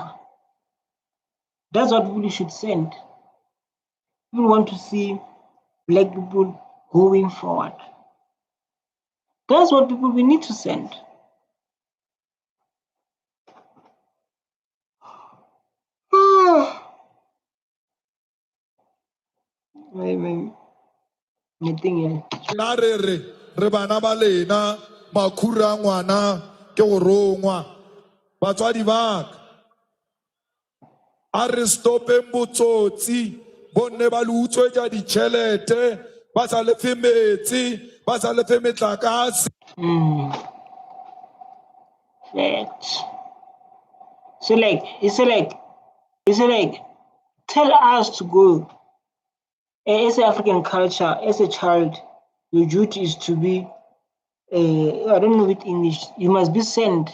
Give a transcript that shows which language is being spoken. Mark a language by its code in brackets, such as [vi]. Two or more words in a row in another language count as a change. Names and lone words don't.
[en] That's what we should send. People want to see black people going forward. That's what people we need to send. My thing is. [nso] Re bana ba lena makhura ngwana ke go rongwa batswadi ba a re stopeng botsotsi bonne ba le utswetsa ditšhelete ba sa lefe metsi ba sa lefe metlakase. [en] Facts. So like, it's like, tell us to go As African culture, as a child, your duty is to be, I don't know with English, you must be sent.